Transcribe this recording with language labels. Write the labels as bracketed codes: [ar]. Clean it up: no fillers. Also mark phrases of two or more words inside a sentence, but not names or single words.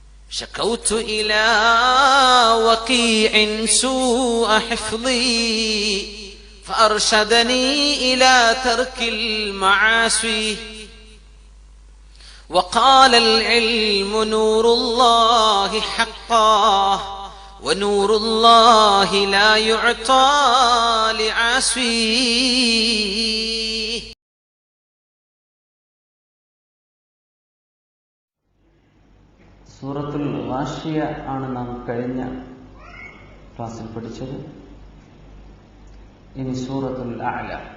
[ar] شكوت إلى وكيع سوء حفظي فأرشدني إلى ترك المعاصي وقال العلم نور الله حقا ونور الله لا يعطى لعاصي. [ml] സൂറത്തുൽ ഗാശിയ ആണ് നാം കഴിഞ്ഞ ക്ലാസ്സിൽ പഠിച്ചത്. ഇനി സൂറത്തുൽ അഅല.